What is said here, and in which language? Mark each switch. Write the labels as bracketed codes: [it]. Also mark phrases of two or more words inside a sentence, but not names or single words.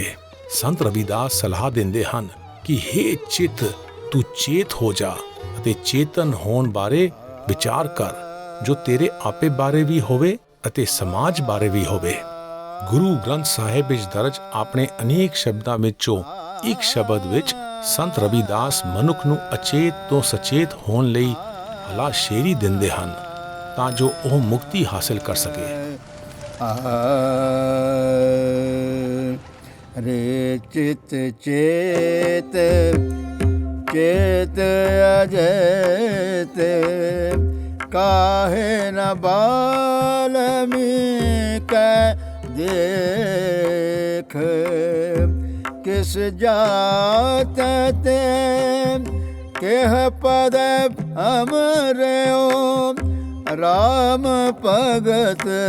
[pa] ਸੰਤ ਰਵਿਦਾਸ ਸਲਾਹ ਦਿੰਦੇ ਹਨ ਕਿ ਹੇ ਚਿੱਤ, ਤੂੰ ਚੇਤ ਹੋ ਜਾ ਅਤੇ ਚੇਤਨ ਹੋਣ ਬਾਰੇ ਵਿਚਾਰ ਕਰ, ਜੋ ਤੇਰੇ ਆਪੇ ਬਾਰੇ ਵੀ ਹੋਵੇ ਅਤੇ ਸਮਾਜ ਬਾਰੇ ਵੀ ਹੋਵੇ। ਗੁਰੂ ਗ੍ਰੰਥ ਸਾਹਿਬ ਵਿੱਚ ਦਰਜ ਆਪਣੇ ਅਨੇਕ ਸ਼ਬਦਾਂ ਵਿੱਚੋਂ ਇੱਕ ਸ਼ਬਦ ਵਿੱਚ ਸੰਤ ਰਵਿਦਾਸ ਮਨੁੱਖ ਨੂੰ ਅਚੇਤ ਤੋਂ ਸਚੇਤ ਹੋਣ ਲਈ ਹਲਾਸ਼ੇਰੀ ਦਿੰਦੇ ਹਨ ਤਾਂ ਜੋ ਉਹ ਮੁਕਤੀ ਹਾਸਲ ਕਰ ਸਕੇ। [bra] रे चित चेत चेत अजैत, काहे न बाल्मीकि देख, किस जात ते केह पद हमरे राम भगत